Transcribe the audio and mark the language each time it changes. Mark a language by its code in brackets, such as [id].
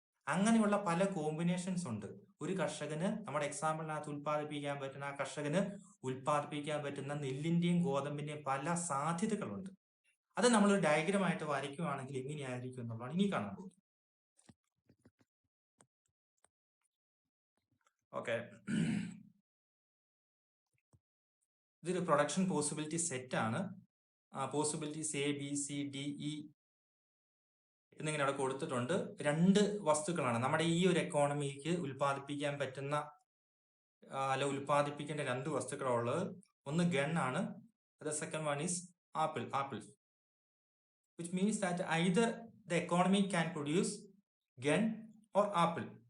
[ml] അങ്ങനെയുള്ള പല കോമ്പിനേഷൻസ് ഉണ്ട്. ഒരു കർഷകന് നമ്മുടെ എക്സാമ്പിളിനകത്ത് ഉൽപ്പാദിപ്പിക്കാൻ പറ്റുന്ന, ആ കർഷകന് ഉൽപ്പാദിപ്പിക്കാൻ പറ്റുന്ന നെല്ലിന്റെയും ഗോതമ്പിന്റെയും പല സാധ്യതകളുണ്ട്. അത് നമ്മളൊരു ഡയഗ്രമായിട്ട് വരയ്ക്കുകയാണെങ്കിൽ എങ്ങനെയായിരിക്കും എന്നുള്ളതാണ് ഇനി കാണാൻ പോകുന്നത്. ഓക്കെ, ഇതൊരു പ്രൊഡക്ഷൻ പോസിബിലിറ്റി സെറ്റ് ആണ്. Possibilities A, B, C, D, E എന്നിങ്ങനെ അവിടെ കൊടുത്തിട്ടുണ്ട്. രണ്ട് വസ്തുക്കളാണ് നമ്മുടെ ഈ ഒരു എക്കോണമിക്ക് ഉൽപ്പാദിപ്പിക്കാൻ പറ്റുന്ന അല്ല ഉൽപ്പാദിപ്പിക്കേണ്ട രണ്ട് വസ്തുക്കളുള്ളത്. ഒന്ന് ഗണ്ണാണ്, [en] the second one is apple, which means that either the economy can produce gun or apple.